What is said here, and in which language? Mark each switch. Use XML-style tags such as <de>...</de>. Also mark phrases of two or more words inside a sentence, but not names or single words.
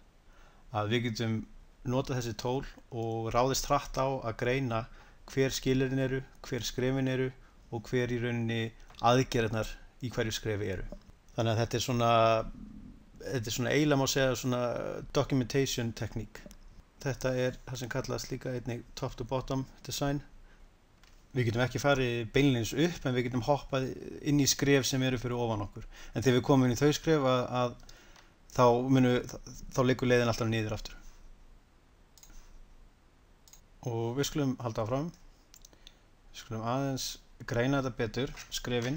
<is>Að við getum notað þessi tól og ráðist hratt á að greina hver skilyrðin eru, hver skrefin eru og hver í rauninni aðgerðirnar í hverju skrefi eru. Þannig að þetta er svona eiginlega má segja svona documentation tekník. Þetta er það sem kallast líka einnig</is> <en>top to bottom design.</en> <is>Við getum ekki farið beinlínis upp en við getum hoppað inn í skref sem eru fyrir ofan okkur. En þegar við komum inn í þau skref þá liggur leiðin alltaf niður aftur. Og við skulum halda áfram. Við skulum aðeins greina þetta betur, skrefin.</is>